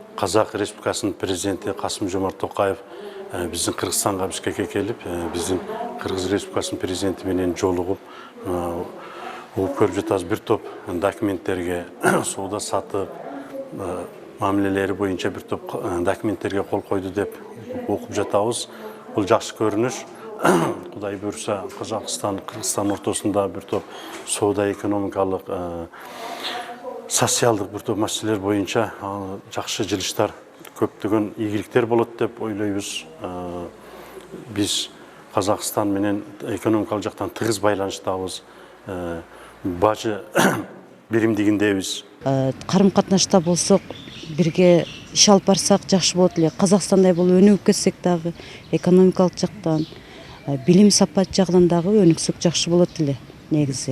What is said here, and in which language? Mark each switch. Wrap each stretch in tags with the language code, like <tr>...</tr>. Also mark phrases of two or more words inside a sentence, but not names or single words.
<kk>Қазақ Республикасының президенті Қасым-Жомарт Тоқаев біздің Қырғызстанға Бішкекке келіп, біздің Қырғыз Республикасының президенті менен жолығып, көріп жатабыз бір топ документтерге, сауда сатып, мамилелери боюнча бір топ документтерге қол қойды деп оқып жатабыз. Бұл жақсы көрініш. Құдай бұйырса, Қазақстан, Қырғызстан ортасында бір топ сауда экономикалық, социалдық бір топ мәселелер бойынша жақсы жылыштар, көптеген игіліктер болады деп ойлаймыз. Біз Қазақстан менен экономикалық жақтан тығыз байланыштабыз,</kk> <ky>бажы биримдигиндебиз. Карым-катнашта болсок, бирге иш алып барсак жакшы болот эле. Казакстандай болуп өнүгүп кетсек дагы экономикалык жактан, билим сапат жагынан дагы өнүксөк жакшы болот эле негизи.</ky>